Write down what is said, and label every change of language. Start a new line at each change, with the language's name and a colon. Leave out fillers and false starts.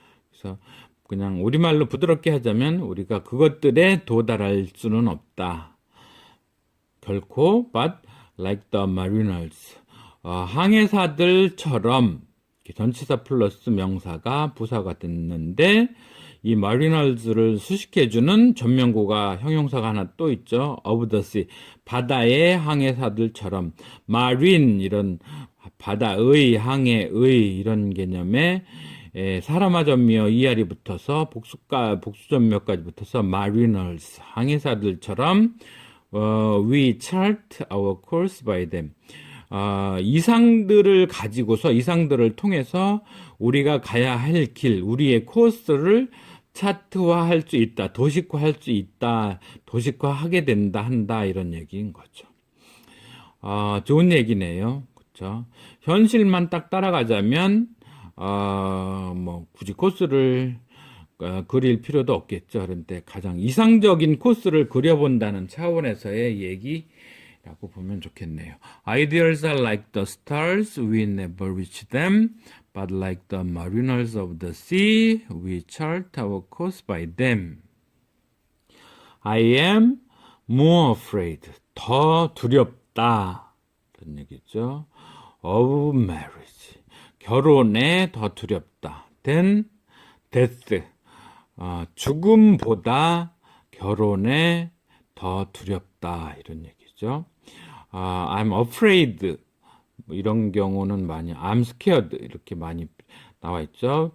Korean: 그래서 그냥 우리말로 부드럽게 하자면 우리가 그것들에 도달할 수는 없다. 결코
English: but like the mariners,
Korean: 항해사들처럼 전치사 플러스 명사가 부사가 됐는데 이 mariners를 수식해주는 전면구가 형용사가 하나 또 있죠.
English: of the sea,
Korean: 바다의 항해사들처럼. marine, 이런 바다의, 항해의 이런 개념에 사람화 전미어 ER이 붙어서 복수 전미어까지 붙어서 mariners, 항해사들처럼
English: we chart our course by them.
Korean: 이상들을 가지고서 이상들을 통해서 우리가 가야 할 길, 우리의 코스를 차트화할 수 있다, 도식화할 수 있다, 도식화하게 된다, 한다 이런 얘기인 거죠. 좋은 얘기네요. 그렇죠? 현실만 딱 따라가자면 뭐 굳이 코스를 그릴 필요도 없겠죠. 그런데 가장 이상적인 코스를 그려본다는 차원에서의 얘기라고 보면 좋겠네요.
English: Ideals are like the stars, we never reach them, but like the mariners of the sea, we chart our course by them. I am more afraid,
Korean: 더 두렵다. 그런 얘기죠.
English: Of marriage,
Korean: 결혼에 더 두렵다.
English: than death,
Korean: 죽음보다 결혼에 더 두렵다. 이런 얘기죠.
English: I'm afraid,
Korean: 이런 경우는 많이
English: I'm scared
Korean: 이렇게 많이 나와 있죠.